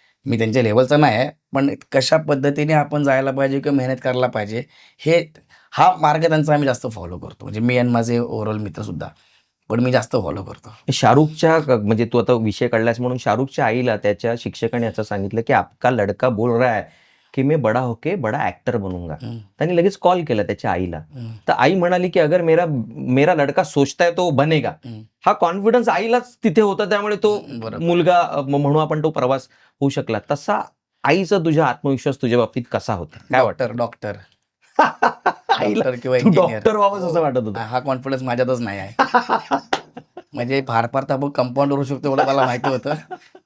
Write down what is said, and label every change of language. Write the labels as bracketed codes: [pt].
[mr] मी त्यांच्या लेव्हलचा नाही आहे, पण कशा पद्धतीने आपण जायला पाहिजे किंवा मेहनत करायला पाहिजे, हा मार्ग त्यांचा आम्ही जास्त फॉलो करतो. म्हणजे मी आणि माझे ओव्हरऑल मित्रसुद्धा. पण मी जास्त फॉलो करतो. म्हणजे तू आता विषय काढलास म्हणून शाहरुखच्या आईला त्याच्या शिक्षकाने असं सांगितलं, की [hi] आपका लड़का बोल रहा है, की मैं बड़ा होके बड़ा एक्टर बनूंगा. हं, [mr] त्यांनी लगेच कॉल केला त्याच्या आईला. हं, तर आई म्हणाली, की [hi] अगर मेरा मेरा लड़का सोचता है तो वो बनेगा. हं, [mr] हा कॉन्फिडन्स आईलाच तिथे होता, त्यामुळे तो बरोबर. मुलगा म्हणू आपण तो प्रवास होऊ शकला. तसा आईचा तुझ्या आत्मविश्वास तुझ्या बाबतीत कसा होता? काय वाटतं? डॉक्टर आईला डॉक्टर किंवा तू इंजिनियर. डॉक्टर व्हावंस असं वाटत होतं. हा कॉन्फिडन्स माझ्यातच नाही आहे. म्हणजे फार फार तर आपण कंपाऊंडर होऊ शकतो एवढं मला माहिती होतं.